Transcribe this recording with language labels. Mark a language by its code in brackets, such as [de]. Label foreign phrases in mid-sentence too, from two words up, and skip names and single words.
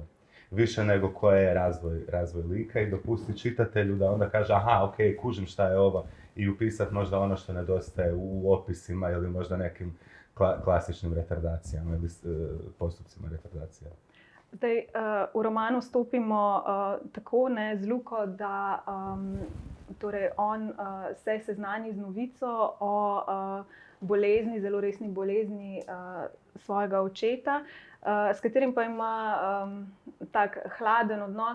[hr] Više nego koji je razvoj lika i dopusti čitatelju da onda kaže aha, ok, kužim šta je ovo i upisati možda ono što nedostaje u opisima ili možda nekim klasičnim retardacijama ili postupcima retardacija. [sl] Zdaj, v romanu stopimo tako z Luko, da torej on se seznani z novico o bolezni, zelo resni bolezni svojega očeta, s katerim pa ima tak hladen odnos.